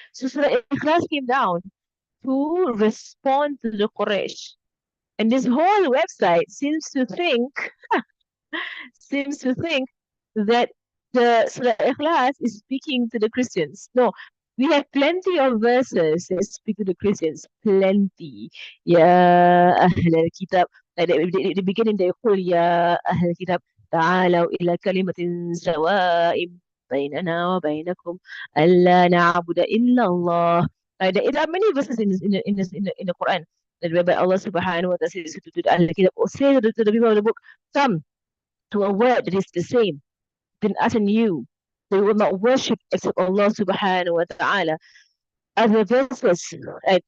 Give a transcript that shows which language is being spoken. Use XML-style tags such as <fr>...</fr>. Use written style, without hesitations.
<en>So the Ikhlas came down to respond to the Quraysh. And this whole website seems to think that the Surah Ikhlas is speaking to the Christians. No, we have plenty of verses that speak to the Christians. Plenty. Ya Ahl al-Kitab. Like they begin in the</en> <ar>يقول يا أهل الكتاب تعالوا إلى كلمة سواء بيننا وبينكم ألا نعبد إلا الله</ar> <en>There are many verses in the Quran that whereby Allah Subhanahu wa Taala says to the Ahl Kitab, or say to the people of the book, come to a word that is the same than us and you. They will not worship except Allah Subhanahu wa Taala. Other verses, right?</en>